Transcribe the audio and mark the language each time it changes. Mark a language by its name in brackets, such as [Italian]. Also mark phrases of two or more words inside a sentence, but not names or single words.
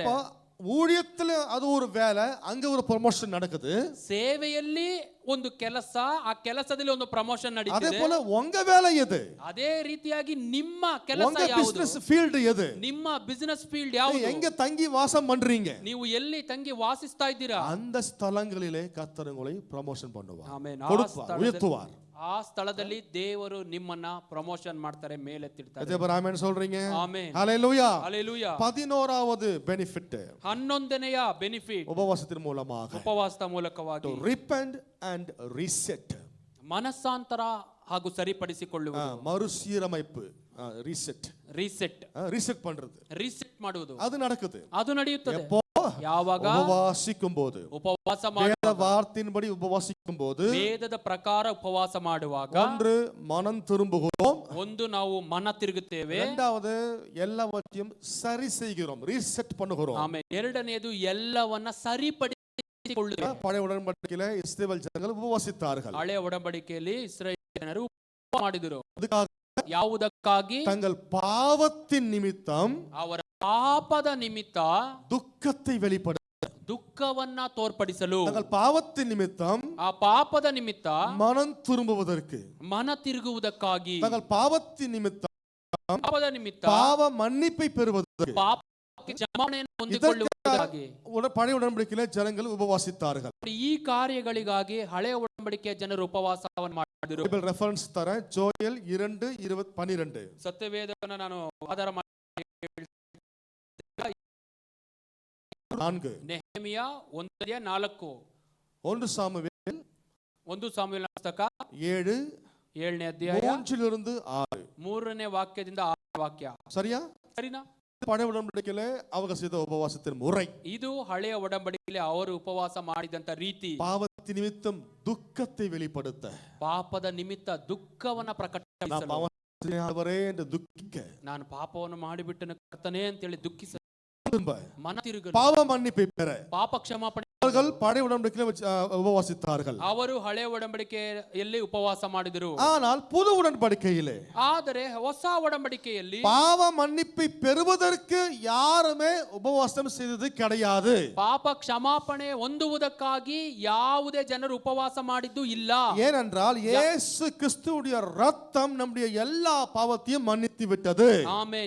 [Tamil] ஊழியத்துல அது ஒரு வேலை, அங்க ஒரு ப்ரமோஷன் நடக்குது. [Kannada] ಸೇವೆಯಲ್ಲಿ ಒಂದು ಕೆಲಸ, ಆ ಕೆಲಸದಲ್ಲಿ ಒಂದು ಪ್ರಮೋಷನ್ [Tamil] அதே [Kannada] ನಡೀತಿದೆ. [Tamil] போல உங்க வேலை எது? [Kannada] ಅದೇ ರೀತಿಯಾಗಿ ನಿಮ್ಮ ಕೆಲಸ [Tamil] உங்க [Kannada] ಯಾವುದು? [English] business field [Tamil] எது? [Kannada] ನಿಮ್ಮ [English] business field [Kannada] ಯಾವುದು? [Tamil] எங்க தங்கி வாசம் பண்றீங்க? [Kannada] ನೀವು ಎಲ್ಲಿ ತಂಗಿ ವಾಸಿಸ್ತಾ ಇದ್ದೀರಾ? [Tamil] அந்த ஸ்தலங்களிலே கர்த்தர் உங்களை ப்ரமோஷன் பண்ணுவார். [Kannada] ಆಮೆನ್. [Tamil] கொடுப்பார், உயர்த்துவார். [Kannada] ಆ ಸ್ಥಳದಲ್ಲಿ ದೇವರು ನಿಮ್ಮನ್ನ ಪ್ರಮೋಷನ್ ಮಾಡ್ತಾರೆ, ಮೇಲೆತ್ತಿಡ್ತಾರೆ. [Tamil] அதே போல ஆமென் சொல்றீங்க? [Kannada] ಆಮೆನ್. [Tamil] ஹalleluya. [Kannada] ಹalleluya. [Tamil] 11வது பெனிஃபிட், [Kannada] 11ನೇಯ ಬೆನಿಫಿಟ್, [Tamil] உபவாசத்தின் மூலமாக [Kannada] ಉಪವಾಸದ ಮೂಲಕವಾಗಿ [English] repent and reset, [Kannada] ಮನಸ್ಸಾಂತರ ಹಾಗೂ ಸರಿಪಡಿಸಿಕೊಳ್ಳುವುದು. [Tamil] மறுசீரமைப்பு, [English] reset reset [Tamil] பண்றது, [Kannada] ರೀಸೆಟ್ ಮಾಡುವುದು. [Tamil] அது நடக்குது. [Kannada] ಅದು ನಡೆಯುತ್ತದೆ. [Tamil] எப்போ? [Kannada] ಯಾವಾಗ? [Tamil] உபவாசிக்கும் போது. [Kannada] ಉಪವಾಸ [Tamil] வேத வார்த்தையின்படி உபவாசிக்கும் போது [Kannada] ವೇದದ ಪ್ರಕಾರ ಉಪವಾಸ ಮಾಡುವಾಗ [Tamil] ஒன்று மனம் திரும்புகிறோம், [Kannada] ಒಂದು ನಾವು ಮನ ತಿರುಗುತ್ತೇವೆ. [Tamil] இரண்டாவது எல்லாவற்றையும் சரி செய்கிறோம், ரீசெட் பண்ணுகிறோம். [Kannada] ಆಮೇಲೆ ಎರಡನೆಯದು ಎಲ್ಲವನ್ನ ಸರಿಪಡಿಸಿಕೊಳ್ಳುತ್ತೇವೆ. [Tamil] பழைய உடன்படிக்கையில இஸ்ரவேல் ஜனங்கள் உபவாசித்தார்கள். [Kannada] ಹಳೆಯ ಒಡಂಬಡಿಕೆಯಲ್ಲಿ ಇಸ್ರಾಯೇಲ್ ಜನರು ಉಪವಾಸ ಮಾಡಿದರು. [Tamil] அதுக்காக [Kannada] ಯಾವುದಕ್ಕಾಗಿ? [Tamil] தங்கள் பாவத்தின் நிமித்தம், [Kannada] ಅವರ ಪಾಪದ ನಿಮಿತ್ತ [Tamil] துக்கத்தை வெளிப்பட, [Kannada] ದುಃಖವನ್ನ ತೋರ್ಪಡಿಸಲು, [Tamil] தங்கள் பாவத்தின் நிமித்தம், [Kannada] ಆ ಪಾಪದ ನಿಮಿತ್ತ [Tamil] மனம் திரும்புவதற்கு, [Kannada] ಮನ ತಿರುಗುವುದಕ್ಕಾಗಿ, [Tamil] தங்கள் பாவத்தின் நிமித்தம், [Kannada] ಪಾಪದ ನಿಮಿತ್ತ [Tamil] பாவ மன்னிப்பை பெறுவதற்கு, [Kannada] ಪಾಪಕ್ಕೆ ಕ್ಷಮಾಪಣೆಯನ್ನು ಹೊಂದಿಕೊಳ್ಳುವುದಕ್ಕಾಗಿ [Tamil] பழைய உடன்படிக்கையில ஜனங்கள் உபவாசித்தார்கள். [Kannada] ಈ ಕಾರ್ಯಗಳಿಗಾಗಿ ಹಳೆಯ ಒಡಂಬಡಿಕೆಯ ಜನರು ಉಪವಾಸವನ್ನು ಮಾಡಿದರು. [English] Bible reference [Kannada] ತರ ಜೋಯಲ್ 2:12 ಸತ್ಯವೇದವನ್ನು ನಾನು ಆಧಾರ ಮಾಡಿ, 4 ನೆಹೆಮಿಯ 1:4, [Tamil] 1 சாமுவேல் [Kannada] 1 ಸಾಮುವೇಲನ ಪುಸ್ತಕ 7 7ನೇ ಅಧ್ಯಾಯ 3 6 3ನೇ ವಾಕ್ಯದಿಂದ 6 ವಾಕ್ಯ. [Tamil] சரியா? [Kannada] ಸರಿನಾ? [Tamil] பழைய உடன்படிக்கையில அவங்க செய்த உபவாசத்தின் முறை. [Kannada] ಇದು ಹಳೆಯ ಒಡಂಬಡಿಕೆಯಲ್ಲಿ ಅವರು ಉಪವಾಸ ಮಾಡಿದಂತ ರೀತಿ. [Tamil] பாவத்தின் நிமித்தம் துக்கத்தை வெளிப்படுத்த, [Kannada] ಪಾಪದ ನಿಮಿತ್ತ ದುಃಖವನ್ನ [Tamil] நான் [Kannada] ಪ್ರಕಟಿಸಲು, [Tamil] பாவம் செய்தவரே என்று துக்கிக்க, [Kannada] ನಾನು ಪಾಪವನ್ನು ಮಾಡಿಬಿಟ್ಟನು ಕರ್ತನೇ ಅಂತೇಳಿ ದುಃಖಿಸ, [Tamil] திரும்ப [Kannada] ಮನ ತಿರುಗಲು, [Tamil] பாவ மன்னிப்பை பெற [Kannada] ಪಾಪ ಕ್ಷಮಾಪಣೆ. [Tamil] அவர்கள் பழைய உடன்படிக்கையில உபவாசித்தார்கள். [Kannada] ಅವರು ಹಳೆಯ ಒಡಂಬಡಿಕೆಯಲ್ಲಿ ಉಪವಾಸ ಮಾಡಿದರು. [Tamil] ஆனால் புது உடன்படிக்கையிலே [Kannada] ಆದರೆ ಹೊಸ ಒಡಂಬಡಿಕೆಯಲ್ಲಿ [Tamil] பாவ மன்னிப்பை பெறுவதற்கு யாருமே உபவாசம் செய்தது கிடையாது. [Kannada] ಪಾಪ ಕ್ಷಮಾಪಣೆ ಹೊಂದುವುದಕ್ಕಾಗಿ ಯಾವುದೇ ಜನರು ಉಪವಾಸ ಮಾಡಿದ್ದು ಇಲ್ಲ. [Tamil] ஏனென்றால் இயேசு கிறிஸ்துவுடைய ரத்தம் நம்முடைய எல்லா பாவத்தையும் மன்னித்து விட்டது. [Kannada] ಆಮೇನ್.